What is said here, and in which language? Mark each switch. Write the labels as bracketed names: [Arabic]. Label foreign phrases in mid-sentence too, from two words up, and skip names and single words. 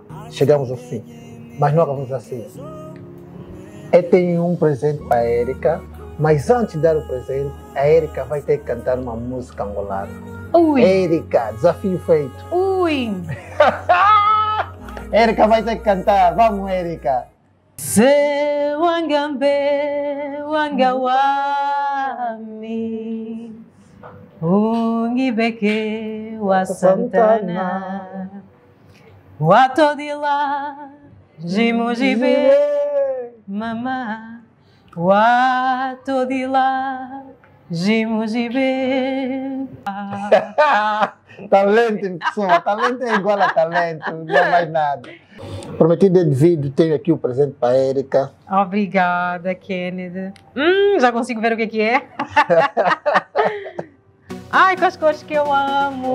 [Portuguese] Chegamos ao fim, mas não acabamos assim. Eu tenho um presente para a Erika, mas antes de dar o presente, a Erika vai ter que cantar uma música angolana. Ui! Erika, desafio feito. Ui! Erika vai ter que cantar. Vamos, Erika. [Kimbundu] Se wangambe wangawami ungibeke wa Santana watodila jimujibe mama watodila jimujibe. [Portuguese] Talento, pessoal. Talento é igual a talento, não é mais nada. Prometido é devido, tenho aqui o presente para a Erika. Obrigada, Kennedy. Já consigo ver o que é. Ai, com as cores que eu amo.